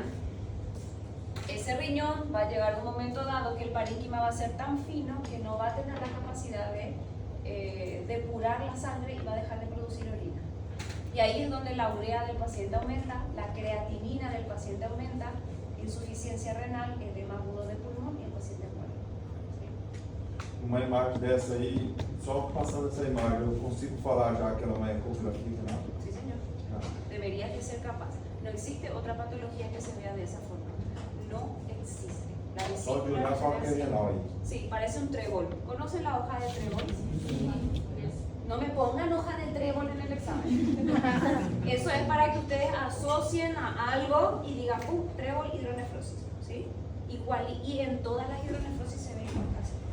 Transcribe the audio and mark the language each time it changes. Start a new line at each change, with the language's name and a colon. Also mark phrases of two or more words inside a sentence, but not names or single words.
Spanish: Ese riñón va a llegar un momento dado que el parénquima va a ser tan fino que no va a tener la capacidad de depurar la sangre y va a dejar de producir orina. Y ahí es donde la urea del paciente aumenta, la creatinina del paciente aumenta, insuficiencia renal, edema agudo de pulmón y el paciente muere.
Portuguese: Uma imagem dessa aí, só passando essa imagem, eu consigo falar já que ela é uma ecografia renal?
Spanish: Sí, señor. Deberías de ser capaz. No existe otra patología que se vea de esa forma. No existe. La
Portuguese: Só de
Spanish: vesícula
Portuguese: olhar fala que é renal, renal aí.
Spanish: sí, parece un trébol. ¿Conocen la hoja de trébol? No me pongan hoja de trébol en el examen. Eso es para que ustedes asocien a algo y digan, trébol, hidronefrosis. ¿Sí? Igual, y en todas las hidronefrosis se ve igual casi.